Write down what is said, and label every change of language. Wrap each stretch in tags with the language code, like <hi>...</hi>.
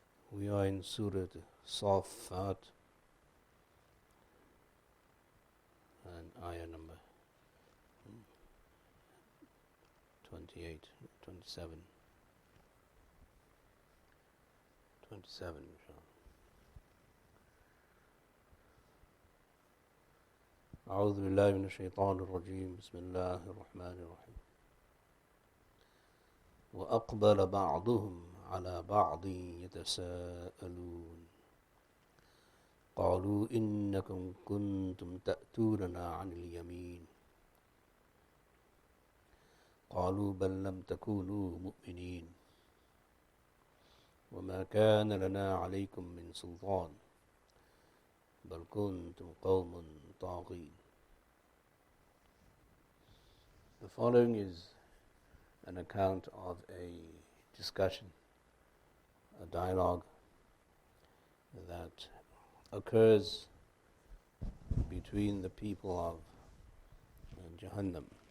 <en>We are in Surah Al-Saffat and ayah number 28, 27, 27 inshallah.</en> <ar>أعوذ بالله من الشيطان الرجيم. بسم الله الرحمن الرحيم. وأقبل بعضهم على بعض يتساءلون قالوا إنكم كنتم تأتوننا عن اليمين قالوا بل لم تكونوا مؤمنين وما كان لنا عليكم من سلطان بل كنتم قوم طاغين.</ar> <en>The following is an account of a discussion, a dialogue that occurs between the people of Jahannam.</en>